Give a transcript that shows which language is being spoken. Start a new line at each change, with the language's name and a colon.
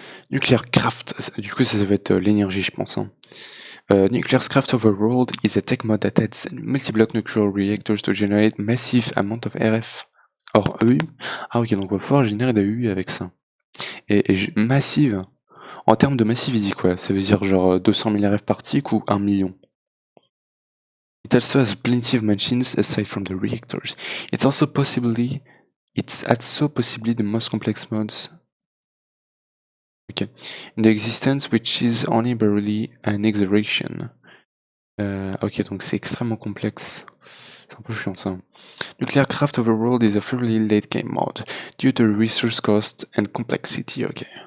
English: Nuclear craft,
French: du coup ça va être l'énergie je pense. Hein.
English: Nuclear Craft Overworld is a tech mod that adds multi-block nuclear reactors to generate massive amount of RF.
French: Or EU. Ah ok, donc on va pouvoir générer des EU avec ça. Et massive. En termes de massivity, quoi. Ça veut dire genre 200 000 RF par tick ou 1 million.
English: It also has plenty of machines aside from the reactors. It's also possibly the most complex mods. Okay. In the existence, which is only barely an exaggeration.
French: Ok, donc c'est extrêmement complexe. C'est un peu chiant ça.
English: Nuclear Craft Overworld is a fairly late game mod, due to resource cost and complexity, ok.